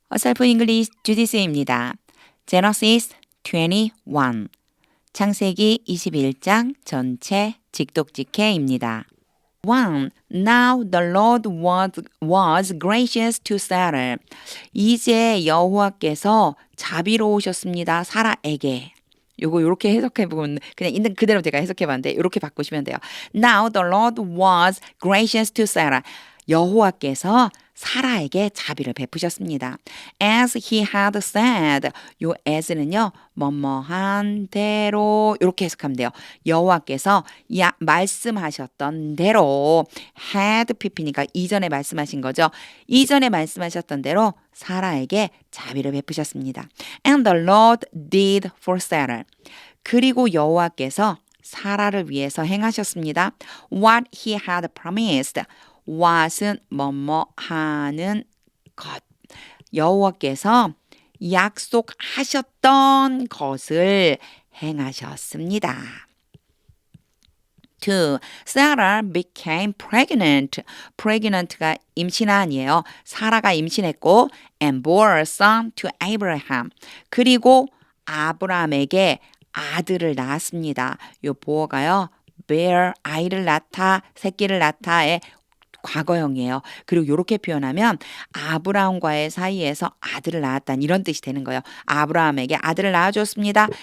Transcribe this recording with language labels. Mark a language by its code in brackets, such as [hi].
[ko] Self English 주디스입니다. Genesis 21 창세기 21장 전체 직독직해입니다. 1. [en] Now the Lord was gracious to Sarah. [ko] 이제 여호와께서 자비로우셨습니다. 사라에게. 요거 요렇게 해석해 보면 그냥 있는 그대로 제가 해석해 봤는데 요렇게 바꾸시면 돼요. [en] Now the Lord was gracious to Sarah. [ko] 여호와께서 사라에게 자비를 베푸셨습니다. [en] As he had said. [ko] 요 as는요. 뭐뭐한 대로 이렇게 해석하면 돼요. 여호와께서 말씀하셨던 대로 had pp니까 이전에 말씀하신 거죠. 이전에 말씀하셨던 대로 사라에게 자비를 베푸셨습니다. [en] And the Lord did for Sarah. [ko] 그리고 여호와께서 사라를 위해서 행하셨습니다. [en] What he had promised. [ko] what은 뭐뭐 하는 것. 여호와께서 약속하셨던 것을 행하셨습니다. [en] 2. Sarah became pregnant. [ko] pregnant가 임신한이에요. 사라가 임신했고 [en] and bore a son to Abraham. [ko] 그리고 아브라함에게 아들을 낳았습니다. 요 보어가요. bear 아이를 낳다, 새끼를 낳다의 과거형이에요. 그리고 이렇게 표현하면 아브라함과의 사이에서 아들을 낳았다는 이런 뜻이 되는 거예요. 아브라함에게 아들을 낳아줬습니다.